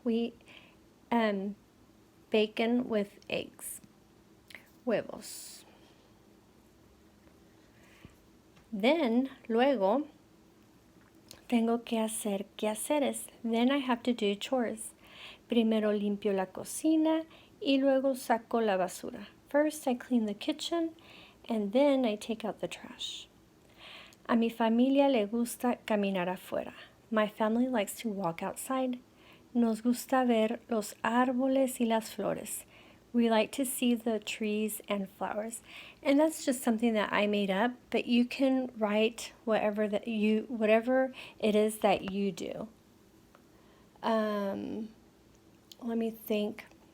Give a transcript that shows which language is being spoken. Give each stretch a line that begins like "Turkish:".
English: We eat bacon with eggs. Huevos. Then,
Spanish: luego, tengo que hacer quehaceres.
English: Then I have to do chores.
Spanish: Primero limpio la cocina y luego saco la basura.
English: First, I clean the kitchen and then I take out the trash.
Spanish: A mi familia le gusta caminar afuera.
English: My family likes to walk outside.
Spanish: Nos gusta ver los árboles y las flores.
English: We like to see the trees and flowers. And that's just something that I made up, but you can write whatever it is that you do. Let me think.